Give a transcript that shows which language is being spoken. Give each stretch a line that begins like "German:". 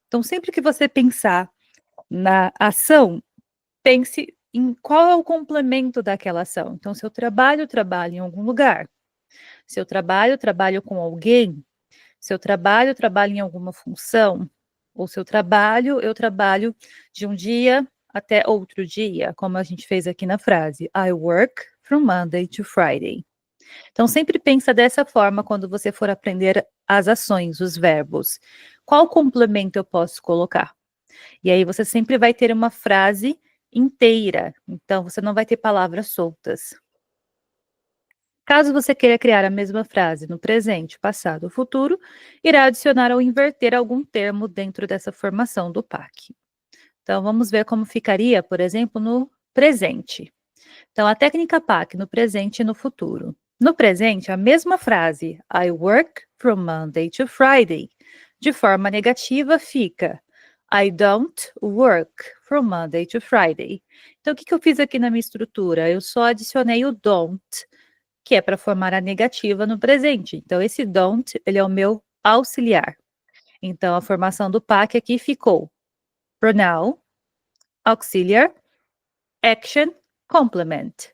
Portuguese: Então, sempre que você pensar na ação, pense em qual é o complemento daquela ação. Então, se eu trabalho, trabalho em algum lugar. Se eu trabalho, trabalho com alguém. Se eu trabalho, trabalho em alguma função. Ou se eu trabalho de um dia até outro dia, como a gente fez aqui na frase.
English: I work from Monday to Friday.
Portuguese: Então, sempre pensa dessa forma quando você for aprender as ações, os verbos. Qual complemento eu posso colocar? E aí você sempre vai ter uma frase inteira, então você não vai ter palavras soltas. Caso você queira criar a mesma frase no presente, passado ou futuro, irá adicionar ou inverter algum termo dentro dessa formação do PAC. Então, vamos ver como ficaria, por exemplo, no presente. Então, a técnica PAC no presente e no futuro. No presente, a mesma frase,
English: I work from Monday to Friday.
Portuguese: De forma negativa, fica
English: I don't work from Monday to Friday.
Portuguese: Então, o que eu fiz aqui na minha estrutura? Eu só adicionei o don't, que é para formar a negativa no presente. Então, esse don't, ele é o meu auxiliar. Então, a formação do PAC aqui ficou pronoun, auxiliar,
English: action, complement.